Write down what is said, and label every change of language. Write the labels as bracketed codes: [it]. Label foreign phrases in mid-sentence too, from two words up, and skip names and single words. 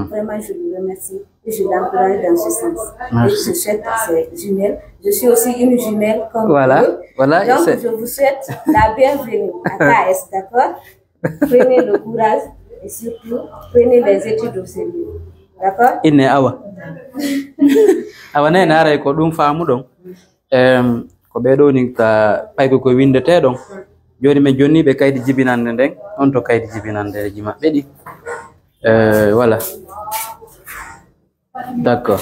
[fr] Vraiment, je le remercie et je l'encourage dans ce sens. Et je souhaite à ces jumelles. Je suis aussi une jumelle comme Voilà, eux. voilà, Donc, je vous souhaite la bienvenue à KS, d'accord? Prenez le courage et surtout, prenez les études au sérieux. D'accord? [ff] Inne awa. Awa ne nara ko dum faamu don. Ko be do ni ka paygo ko windete don. Joni men jonni be kaydi jibinande den on to kaydi jibinande ji mabbe di. [fr] Voilà. D'accord.